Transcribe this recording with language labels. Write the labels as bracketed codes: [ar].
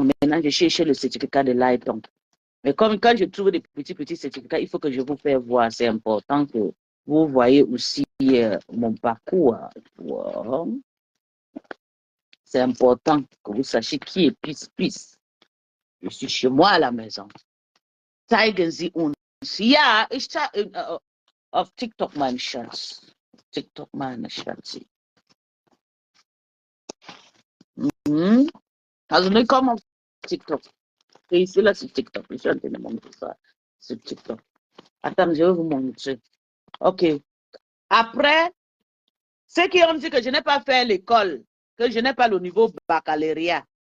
[fr] Maintenant, je cherche le certificat de l'ITON. Mais comme quand je trouve des petits certificats, il faut que je vous fasse voir. C'est important que vous voyez aussi mon parcours. Wow. C'est important que vous sachiez qui est Peace. Je suis chez moi à la maison. [de] Zeigen Sie uns. Ja, ich zeige auf TikTok meine Schatz. TikTok meine Schatz. Also nicht comme auf TikTok. [fr] C'est ici là sur TikTok. Je suis en train de montrer ça sur TikTok. Attends, je vais vous montrer. OK. Après, ceux qui ont dit que je n'ai pas fait l'école, que je n'ai pas le niveau baccalauréat.